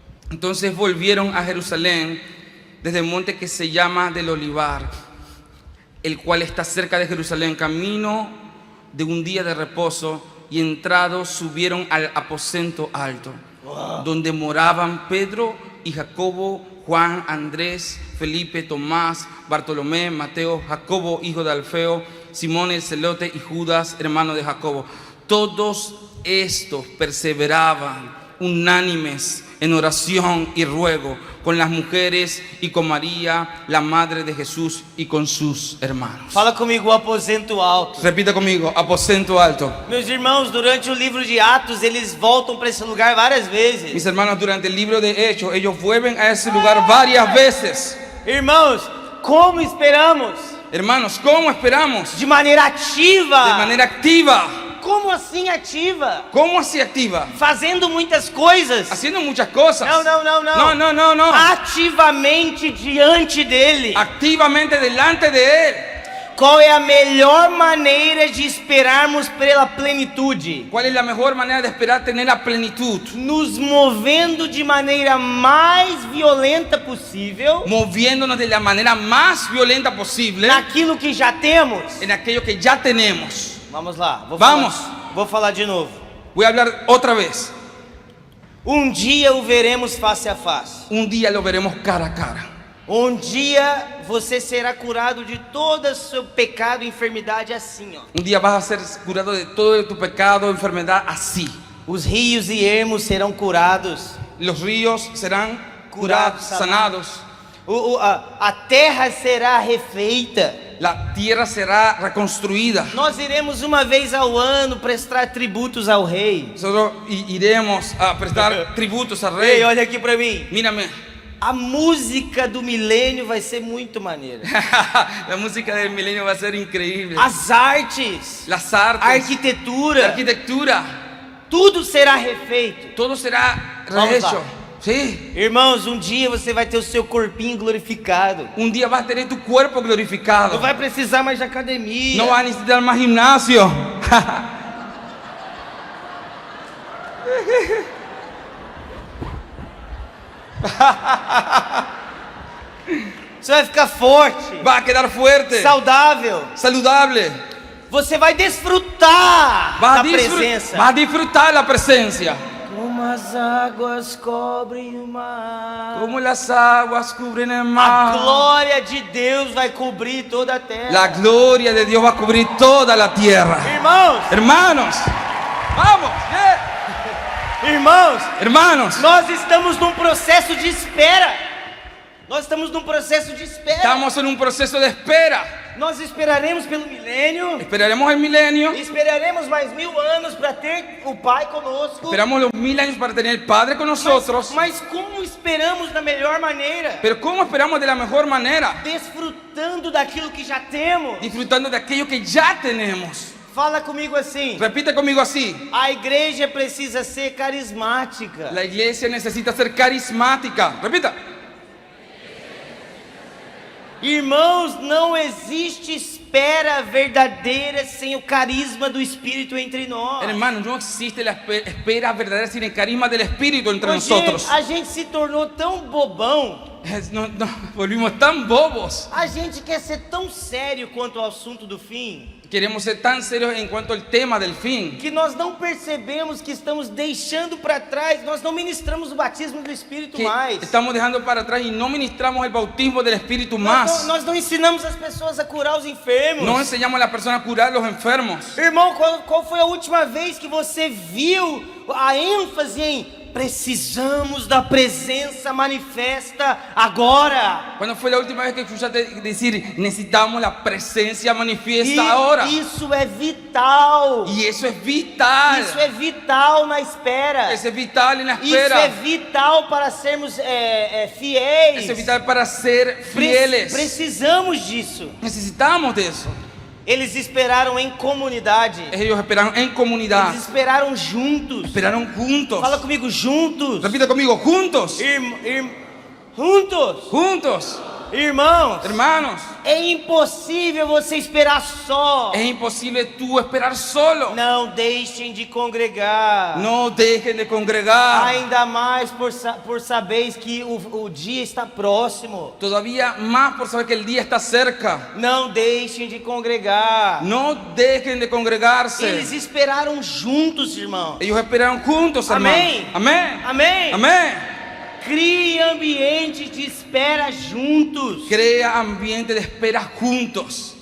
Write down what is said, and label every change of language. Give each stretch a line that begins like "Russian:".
Spanish: Entonces volvieron a Jerusalén desde el monte que se llama del Olivar, el cual está cerca de Jerusalén, camino de un día de reposo, y entrados subieron al aposento alto, donde moraban Pedro y Jacobo, Juan, Andrés, Felipe, Tomás, Bartolomé, Mateo, Jacobo, hijo de Alfeo, Simón el celote y Judas, hermano de Jacobo. Todos estos perseveraban unánimes en oración y ruego con las mujeres y con María, la madre de Jesús, y con sus hermanos.
Portuguese: Fala comigo, o aposento alto.
Spanish: Repita conmigo, aposento alto.
Portuguese: Meus irmãos, durante o livro de Atos, eles voltam para esse lugar várias vezes.
Spanish: Mis hermanos, durante el libro de Hechos, ellos vuelven a ese lugar varias veces.
Portuguese: Irmãos, como esperamos?
Spanish: Hermanos, ¿cómo esperamos?
Portuguese: De maneira ativa.
Spanish: De manera activa.
Portuguese: Como assim ativa?
Spanish: ¿Cómo así activa?
Portuguese: Fazendo muitas coisas.
Spanish: Haciendo muchas cosas.
Portuguese: Não, não, não, não.
Spanish: No, no, no, no.
Portuguese: Ativamente diante dele.
Spanish: Activamente delante de Él.
Portuguese: Qual é a melhor maneira de esperarmos pela plenitude?
Spanish: ¿Cuál es la mejor manera de esperar tener la plenitud?
Portuguese: Nos movendo de maneira mais violenta possível
Spanish: Moviéndonos de la manera más violenta posible
Portuguese: naquilo que já temos.
Spanish: en aquello que ya tenemos.
Portuguese: Vamos lá,
Spanish: Vamos.
Portuguese: Vou falar de novo.
Spanish: Voy a hablar otra vez.
Portuguese: Dia o veremos face a face.
Spanish: Un día lo veremos cara a cara.
Portuguese: Dia você será curado de todo o seu pecado e enfermidade assim, ó.
Spanish: Un día vas a ser curado de todo tu pecado, enfermedad, así.
Portuguese: Os rios e ermos serão curados.
Spanish: Los ríos serán curados, sanados.
Portuguese: A terra será refeita.
Spanish: la tierra será reconstruida.
Portuguese: Nós iremos uma vez ao ano prestar tributos ao rei.
Spanish: Nosotros iremos a prestar tributos al rey.
Portuguese: Ei, olha aqui pra mim.
Spanish: Mírame,
Portuguese: A música do milênio vai ser muito maneira.
Spanish: la música del milenio va a ser increíble.
Portuguese: As artes,
Spanish: Las
Portuguese: a
Spanish: artes, la
Portuguese: arquitetura,
Spanish: arquitectura,
Portuguese: tudo será refeito.
Spanish: todo será
Portuguese: Vamos
Spanish: rehecho.
Portuguese: lá.
Spanish: Sí.
Portuguese: Irmãos, um dia você vai ter o seu corpinho glorificado.
Spanish: Un día vas a tener tu cuerpo glorificado.
Portuguese: Não vai precisar mais de academia.
Spanish: No vas a necesitar más gimnasio.
Portuguese: Você vai ficar forte,
Spanish: Vas a quedar fuerte,
Portuguese: saudável.
Spanish: saludable.
Portuguese: Você vai desfrutar da presença.
Spanish: Vas a disfrutar la presencia.
Portuguese: Como as águas cobrem o mar.
Spanish: Como las aguas cubren el
Portuguese: A
Spanish: mar.
Portuguese: glória de Deus vai cobrir toda a terra.
Spanish: La gloria de Dios va a cubrir toda la tierra.
Portuguese: Irmãos,
Spanish: Hermanos, vamos,
Portuguese: irmãos,
Spanish: hermanos.
Portuguese: nós estamos num processo de espera. Nós estamos num processo de espera.
Spanish: Estamos en un proceso de espera.
Portuguese: Nós esperaremos pelo milênio.
Spanish: Esperaremos el milenio.
Portuguese: Esperaremos mais 1000 anos para ter o Pai conosco.
Spanish: Esperamos los 1000 años para tener el Padre con nosotros.
Portuguese: Mas como esperamos da melhor maneira?
Spanish: Pero ¿cómo esperamos de la mejor manera?
Portuguese: Desfrutando daquilo que já temos.
Spanish: Disfrutando de aquello que ya tenemos.
Portuguese: Fala comigo assim.
Spanish: Repite conmigo así.
Portuguese: A igreja precisa ser carismática.
Spanish: La iglesia necesita ser carismática.
Portuguese: Repita. Irmãos, não existe espera verdadeira sem o carisma do Espírito entre nós.
Spanish: Hermano, no existe la espera verdadera sin el carisma del Espíritu entre
Portuguese: Porque
Spanish: nosotros.
Portuguese: a gente se tornou tão bobão.
Spanish: Nos volvimos tan bobos.
Portuguese: A gente quer ser tão sério quanto ao assunto do fim,
Spanish: Queremos ser tan serios en cuanto al tema del fin,
Portuguese: que nós não percebemos que estamos deixando para trás, nós não ministramos o batismo do Espírito
Spanish: que
Portuguese: mais.
Spanish: estamos dejando para atrás y no ministramos el bautismo del Espíritu
Portuguese: Nós
Spanish: más.
Portuguese: não, nós não ensinamos as pessoas a curar os enfermos.
Spanish: No enseñamos a las personas a curar a los enfermos.
Portuguese: Irmão, qual foi a última vez que você viu a ênfase em precisamos da presença manifesta agora?
Spanish: ¿Cuándo fue la última vez que escuchaste decir necesitamos la presencia
Portuguese: E
Spanish: manifiesta ahora?
Portuguese: isso é vital.
Spanish: Y eso es vital.
Portuguese: Isso é vital na espera.
Spanish: Eso es vital en la
Portuguese: Isso é
Spanish: espera.
Portuguese: vital para sermos fiéis.
Spanish: Eso es vital para ser fieles.
Portuguese: Precisamos disso.
Spanish: Necesitamos de eso.
Portuguese: Eles esperaram em comunidade.
Spanish: Ellos esperaron en comunidad.
Portuguese: Eles esperaram juntos.
Spanish: Esperaron juntos.
Portuguese: Fala comigo, juntos.
Spanish: Repita conmigo, juntos.
Portuguese: Juntos.
Spanish: Juntos.
Portuguese: Irmãos,
Spanish: Hermanos,
Portuguese: é impossível você esperar só.
Spanish: es imposible tú esperar solo.
Portuguese: Não deixem de congregar.
Spanish: No dejen de congregar.
Portuguese: Ainda mais por saberes que o dia está próximo.
Spanish: Todavía más por saber que el día está cerca.
Portuguese: Não deixem de congregar.
Spanish: No dejen de congregarse.
Portuguese: Eles esperaram juntos, irmão.
Spanish: Ellos esperaron juntos, hermanos. Amén. Amén.
Portuguese: Amém?
Spanish: Amén.
Portuguese: Crie ambiente de espera juntos.
Spanish: Crea ambiente de espera juntos.